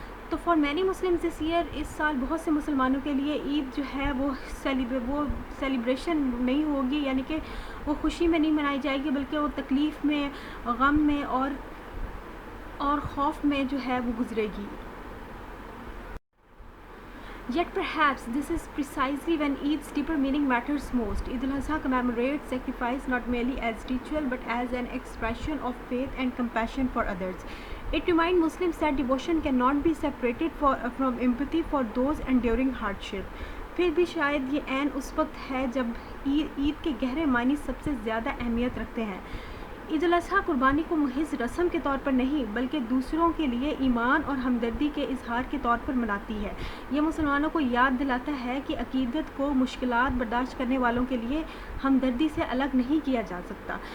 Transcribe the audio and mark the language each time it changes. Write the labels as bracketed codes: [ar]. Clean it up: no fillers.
[ur] تو [en] for many Muslims this year, [ur] اس سال بہت سے مسلمانوں کے لیے عید جو ہے وہ سیلیبریشن نہیں ہوگی، یعنی کہ وہ خوشی میں نہیں منائی جائے گی بلکہ وہ تکلیف میں، غم میں اور خوف میں جو ہے وہ گزرے گی. [en] Yet perhaps this is precisely when Eid's deeper meaning matters most. Eid al-Adha commemorates sacrifice not merely as ritual but as an expression of faith and compassion for others. It reminds Muslims that devotion cannot be separated from empathy for those enduring hardship. [ur] پھر بھی شاید یہ عین اس وقت ہے جب عید کے گہرے معنی سب سے زیادہ اہمیت رکھتے ہیں. عید الاضحیٰ قربانی کو محض رسم کے طور پر نہیں بلکہ دوسروں کے لیے ایمان اور ہمدردی کے اظہار کے طور پر مناتی ہے. یہ مسلمانوں کو یاد دلاتا ہے کہ عقیدت کو مشکلات برداشت کرنے والوں کے لیے ہمدردی سے الگ نہیں کیا جا سکتا.